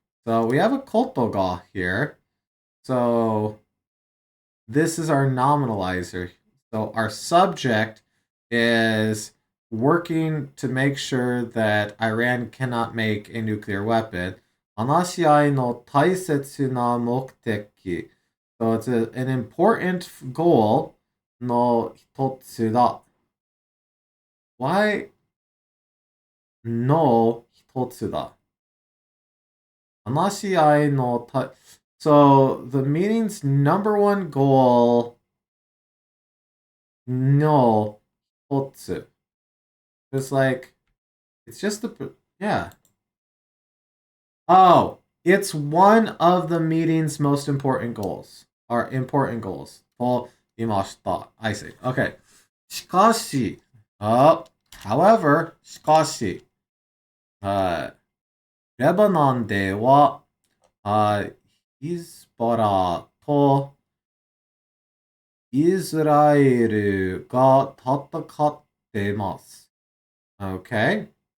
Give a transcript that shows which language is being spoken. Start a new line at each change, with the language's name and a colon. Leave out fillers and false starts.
English: So we have a ことが here. So this is our nominalizer. So our subject is working to make sure that Iran cannot make a nuclear weapon.
Japanese: 話し合いの大切な目的.
English: So it's an important goal
Japanese: の一つだ.
English: Why
Japanese: の一つだ? 話し合いのた
English: So the meeting's number one goal no hotsu. It's like it's just the yeah. Oh, it's one of the meeting's most important goals. Or important goals.
Japanese: と言いました.
English: I see. Okay.
Japanese: しかし,
English: however,
Japanese: しかし, レバノンでは、ヒズボラとイスラエルが戦ってます。Okay.